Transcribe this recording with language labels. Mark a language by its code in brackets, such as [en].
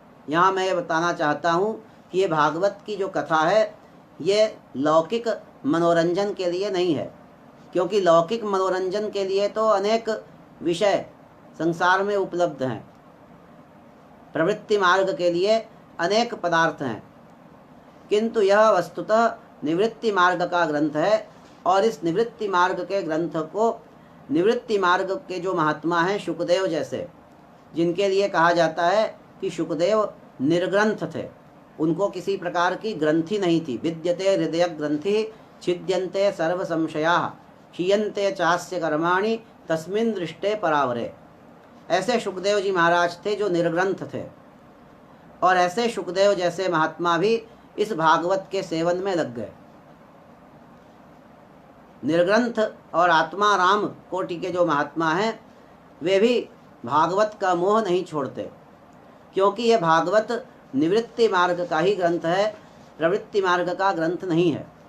[hi] यहाँ मैं ये बताना चाहता हूँ कि ये भागवत की जो कथा है ये लौकिक मनोरंजन के लिए नहीं है, क्योंकि लौकिक मनोरंजन के लिए तो अनेक विषय संसार में उपलब्ध हैं, प्रवृत्ति मार्ग के लिए अनेक पदार्थ हैं, किंतु यह वस्तुतः निवृत्ति मार्ग का ग्रंथ है। और इस निवृत्ति मार्ग के ग्रंथ को, निवृत्ति मार्ग के जो महात्मा हैं शुकदेव जैसे, जिनके लिए कहा जाता है कि शुकदेव निर्ग्रंथ थे, उनको किसी प्रकार की ग्रंथि नहीं थी। [sa] विद्यते हृदय ग्रंथि छिद्यन्ते सर्व संशयाः क्षीयन्ते चास्य कर्माणि तस्मिन् दृष्टे परावरे। [hi] ऐसे शुकदेव जी महाराज थे जो निर्ग्रंथ थे, और ऐसे शुकदेव जैसे महात्मा भी इस भागवत के सेवन में लग गए। निर्ग्रंथ और आत्मा राम कोटि के जो महात्मा हैं वे भी भागवत का मोह नहीं छोड़ते, क्योंकि ये भागवत निवृत्ति मार्ग का ही ग्रंथ है, प्रवृत्ति मार्ग का ग्रंथ नहीं है।